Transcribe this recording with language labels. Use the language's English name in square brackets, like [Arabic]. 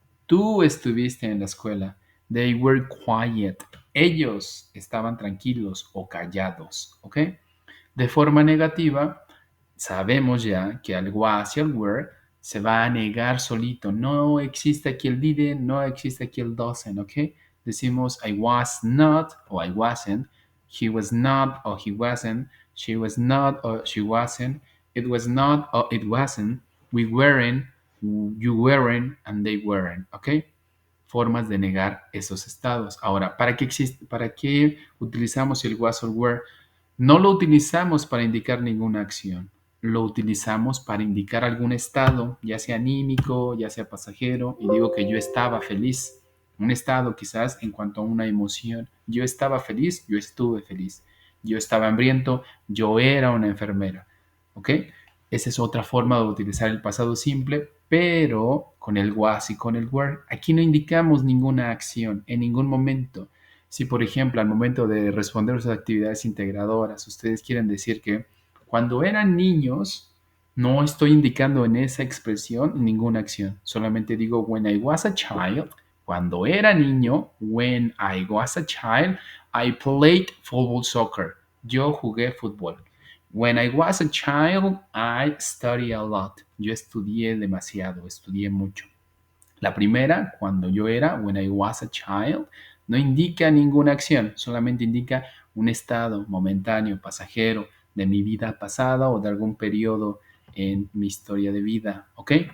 [Spanish] Tú estuviste en la escuela. [English] They were quiet. [Spanish] Ellos estaban tranquilos o callados. ¿Ok? De forma negativa, sabemos ya que al was y al were se va a negar solito. No existe aquí el didn't, no existe aquí el doesn't, ¿ok? Decimos [English] I was not o I wasn't, he was not o he wasn't, she was not or she wasn't, it was not or it wasn't, we weren't, you weren't, and they weren't, ¿ok? [Spanish] Formas de negar esos estados. Ahora, ¿para qué utilizamos el was or were? No lo utilizamos para indicar ninguna acción, lo utilizamos para indicar algún estado, ya sea anímico, ya sea pasajero, y digo que yo estaba feliz. Un estado quizás en cuanto a una emoción. Yo estaba feliz, yo estuve feliz. Yo estaba hambriento, yo era una enfermera. ¿Ok? Esa es otra forma de utilizar el pasado simple, pero con el was y con el were. Aquí no indicamos ninguna acción en ningún momento. Si, por ejemplo, al momento de responder a sus actividades integradoras, ustedes quieren decir que cuando eran niños, no estoy indicando en esa expresión ninguna acción. Solamente digo [English] when I was a child, [Spanish] cuando era niño, [English] when I was a child, I played football soccer. [Spanish] Yo jugué fútbol. [English] When I was a child, I studied a lot. [Spanish] Yo estudié demasiado, estudié mucho. La primera, cuando yo era, [English] when I was a child, [Spanish] no indica ninguna acción, solamente indica un estado momentáneo, pasajero, de mi vida pasada o de algún periodo en mi historia de vida, ¿ok?